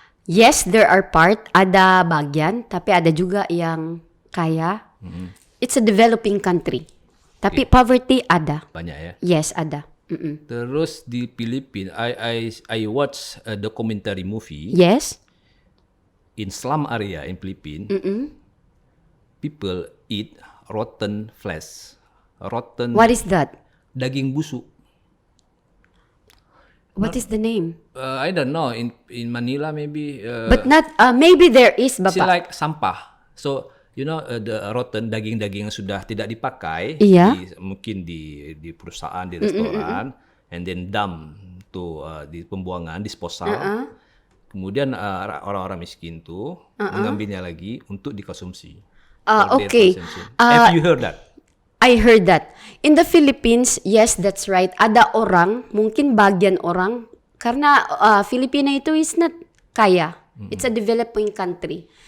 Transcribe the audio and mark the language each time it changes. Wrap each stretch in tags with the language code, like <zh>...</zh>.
<en>Yes, there are part,</en> <id>ada bagian, tapi ada juga yang kaya.</id> <en>It's a developing country.</en> <id>Tapi poverty ada. Banyak ya. Yes, ada. Terus di</id> <en>Philippines, I watch a documentary movie Yes. in slum area in Philippines. People eat rotten flesh, rotten What is that?</en> <id>daging busuk.</id> <en>What is the name? I don't know in Manila maybe. But not, maybe there is, See</en> <id>Bapak.</id> <en>like</en> <id>sampah.</id> <en>So you know the rotten</en> <id>daging-daging yang sudah tidak dipakai, Iya. mungkin di perusahaan, di restoran,</id> <en>and then dump to</en> <id>di pembuangan, disposal. Kemudian orang-orang miskin tuh mengambilnya lagi untuk dikonsumsi.</id> <en>For their Okay. consumption. Have you heard that? I heard that. In the Philippines, yes, that's right.</en> <id>Ada orang, mungkin bagian orang, karena Filipina itu</id> <en>is not</en> <id>kaya.</id> <en>It's a developing country.</en>